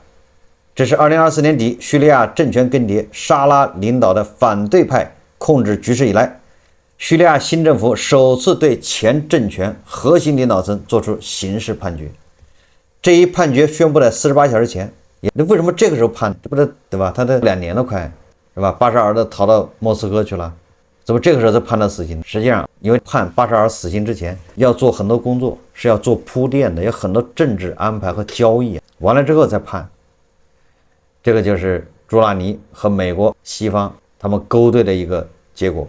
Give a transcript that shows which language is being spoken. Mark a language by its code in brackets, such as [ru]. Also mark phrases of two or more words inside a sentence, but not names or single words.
[zh] 這是2024年底敘利亞政權更迭，沙拉領導的反对派控制局勢以來，敘利亞新政府首次對前政權核心領導層作出刑事判決。這一判決宣布在48小時前，那為什麼這個時候判？这不是對吧？他的2年了快，是吧？巴沙尔都逃到莫斯科去了，怎麼這個時候才判他死刑？實際上，因為判巴沙爾死刑之前要做很多工作，是要做鋪墊的，有很多政治安排和交易，完了之後再判。這個就是朱拉尼和美國西方他們勾兑的一個結果。